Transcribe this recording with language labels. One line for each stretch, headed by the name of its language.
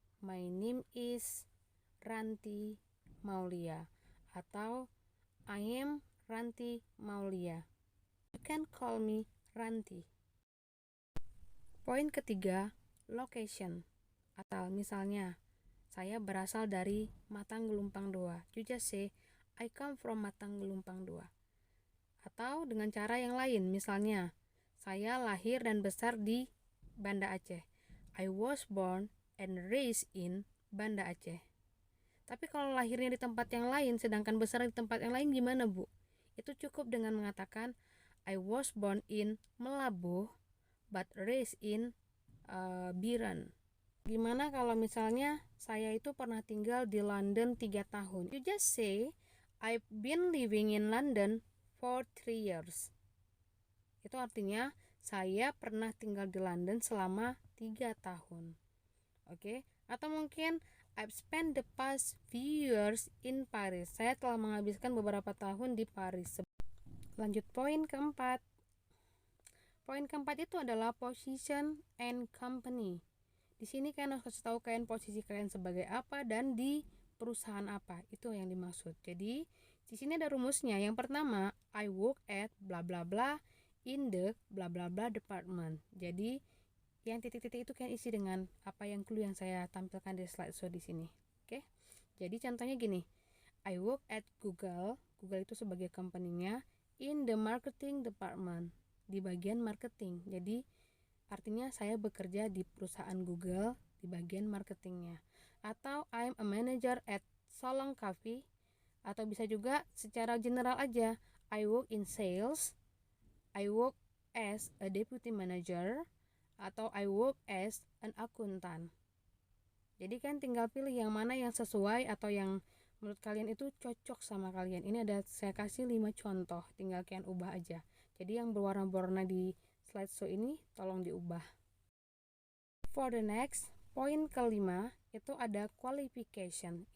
English: My name is Ranti Maulia, atau I am Ranti Maulia. You can call me Ranti.
Indonesian: Poin ketiga,
English: location.
Indonesian: Atau misalnya, saya berasal dari Matang Gelumpang 2.
English: You just say, I come from Matang Gelumpang 2.
Indonesian: Atau dengan cara yang lain, misalnya, saya lahir dan besar di Banda Aceh.
English: I was born and raised in Banda Aceh.
Indonesian: Tapi kalau lahirnya di tempat yang lain, sedangkan besar di tempat yang lain, gimana Bu? Itu cukup dengan mengatakan
English: I was born in Melabuh but raised in Biren.
Indonesian: Gimana kalau misalnya saya itu pernah tinggal di London 3 tahun?
English: You just say I've been living in London for 3 years.
Indonesian: Itu artinya saya pernah tinggal di London selama 3 tahun. Oke? Atau mungkin
English: I've spent the past few years in Paris.
Indonesian: Saya telah menghabiskan beberapa tahun di Paris. Lanjut poin keempat. Poin keempat itu adalah
English: position and company.
Indonesian: Di sini kalian harus kasih tahu kalian posisi kalian sebagai apa dan di perusahaan apa. Itu yang dimaksud. Jadi di sini ada rumusnya. Yang pertama,
English: I work at bla bla bla in the bla bla bla department.
Indonesian: Jadi yang titik-titik itu kan isi dengan apa yang clue yang saya tampilkan di slideshow di sini. Oke. Jadi contohnya gini.
English: I work at Google.
Indonesian: Google itu sebagai company-nya
English: in the marketing department,
Indonesian: di bagian marketing. Jadi artinya saya bekerja di perusahaan Google di bagian marketingnya.
English: Atau I'm a manager at Solong Coffee.
Indonesian: Atau bisa juga secara general aja.
English: I work in sales. I work as a deputy manager. Atau I work as an accountant.
Indonesian: Jadi kan tinggal pilih yang mana yang sesuai atau yang menurut kalian itu cocok sama kalian. Ini ada saya kasih 5 contoh, tinggal kalian ubah aja. Jadi yang berwarna-warna di slideshow ini tolong diubah.
English: For the next,
Indonesian: poin kelima itu ada qualification.